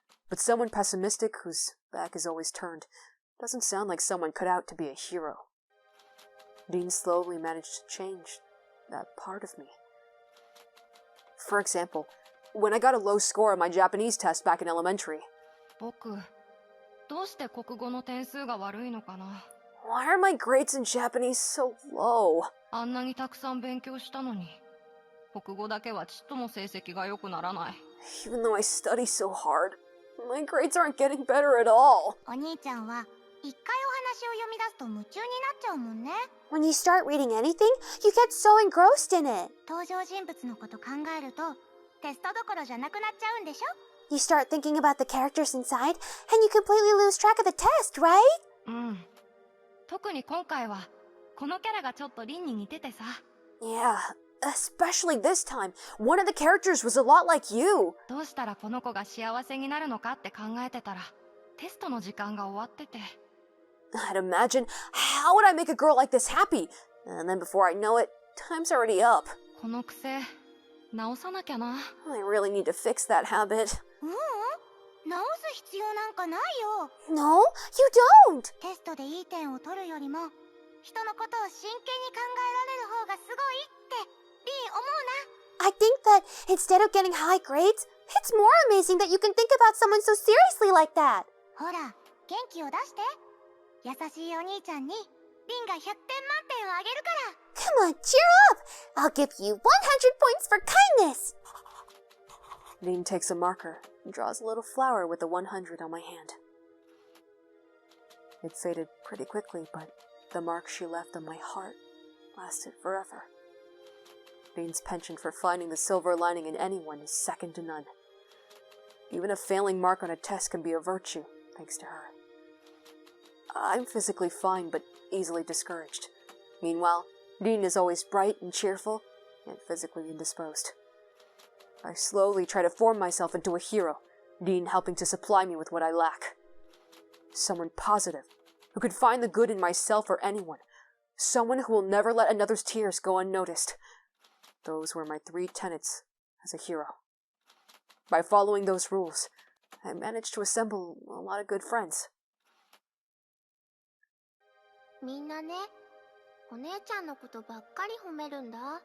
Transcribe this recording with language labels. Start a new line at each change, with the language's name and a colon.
English: But someone pessimistic whose back is always turned doesn't sound like someone cut out to be a hero. Dean slowly managed to change that part of me. For example, when I got a low score on my Japanese test back in elementary.
Japanese: 僕、どうして国語の点数が悪いのかな。
English: Why are my grades in Japanese so low?
Japanese: あんなにたくさん勉強したのに、国語だけはちっとも成績が良くならない。
English: Even though I study so hard, my grades aren't getting better at all.
Japanese: お兄ちゃんは一回お話を読み出すと夢中になっちゃうもんね。
English: When you start reading anything, you get so engrossed in it.
Japanese: 登場人物のこと考えるとテストどころじゃなくなっちゃうんでしょ。
English: You start thinking about the characters inside, and you completely lose track of the test, right?
Japanese: うん。特に今回は、このキャラがちょっとリンに似ててさ。
English: Yeah, especially this time. One of the characters was a lot like you.
Japanese: どうしたらこの子が幸せになるのかって考えてたら、テストの時間が終わってて。
English: I'd imagine, how would I make a girl like this happy? And then before I know it, time's already up.
Japanese: この癖、直さなきゃな。
English: I really need to fix that habit.
Japanese: 直す必要なんかないよ。
English: No, you don't.
Japanese: テストでいい点を取るよりも人のことを真剣に考えられる方がすごいってリン思うな。
English: I think that instead of getting high grades, it's more amazing that you can think about someone so seriously like that.
Japanese: ほら、元気を出して。優しいお兄ちゃんにリンが100点満点をあげるから。
English: Come on, cheer up. I'll give you 100 points for kindness. Dean takes a marker and draws a little flower with the 100 on my hand. It faded pretty quickly, but the mark she left on my heart lasted forever. Dean's penchant for finding the silver lining in anyone is second to none. Even a failing mark on a test can be a virtue, thanks to her. I'm physically fine, but easily discouraged. Meanwhile, Dean is always bright and cheerful, and physically indisposed. I slowly try to form myself into a hero, Dean helping to supply me with what I lack. Someone positive, who could find the good in myself or anyone. Someone who will never let another's tears go unnoticed. Those were my 3 tenets as a hero. By following those rules, I managed to assemble a lot of good friends.
Japanese: みんなね、お姉ちゃんのことばっかり褒めるんだ。